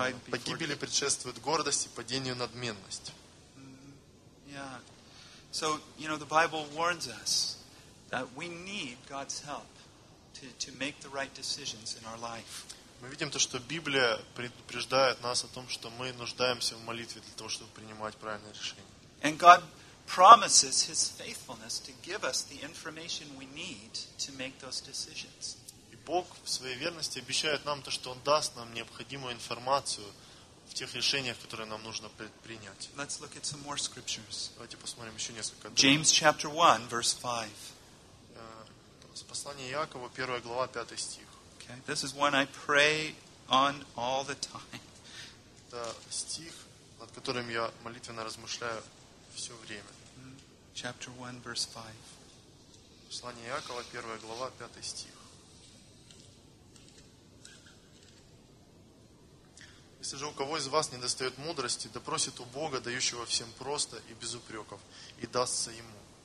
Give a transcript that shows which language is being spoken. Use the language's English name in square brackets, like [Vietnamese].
[Russian] Погибели предшествует гордость и падению надменность. [English] Yeah. So, you know, the Bible warns us that we need God's help to make the right decisions in our life. [Russian] Мы видим то, что Библия предупреждает нас о том, что мы нуждаемся в молитве для того, чтобы принимать правильные решения. [English] And God promises his faithfulness to give us the information we need to make those decisions. [Russian] Бог в своей верности обещает нам то, что Он даст нам необходимую информацию в тех решениях, которые нам нужно предпринять. [English] Let's look at some more scriptures. [Russian] Давайте посмотрим еще несколько. [English] James chapter 1, verse 5. [Russian] Послание Якова, 1 глава, 5 стих. [English] Okay. This is one I pray on all the time. [Russian] Это стих, над которым я молитвенно размышляю все время. Chapter 1, verse 5. Послание Якова, 1 глава, 5 стих. Если же у кого из вас недостает мудрости, да просит у Бога, дающего всем просто и без упреков, и дастся ему.